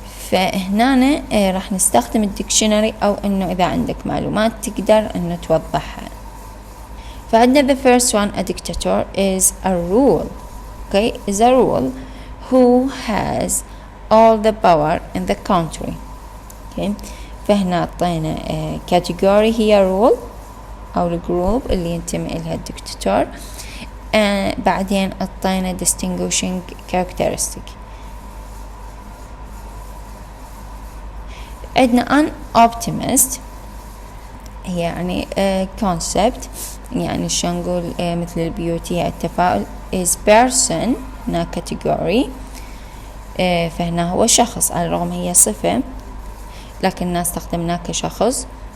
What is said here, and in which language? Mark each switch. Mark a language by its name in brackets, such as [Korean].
[Arabic] فهنا راح نستخدم الديكشنري، أو إنه إذا عندك معلومات تقدر إنه توضحها. فعندنا [English] the first one, a dictator is a rule, okay, is a rule who has all the power in the country. okay. [Arabic] فهنا عطينا category هي rule أو الجروب اللي ينتمي إلها الدكتاتور. بعدين عطينا [English] distinguishing characteristic. [Arabic] عندنا an optimist يعني concept، يعني شو نقول مثل البيوتي التفاؤل [English] is person [Arabic] هنا category. فهنا هو شخص على الرغم هي صفة لكن الناس استخدمناه كشخص.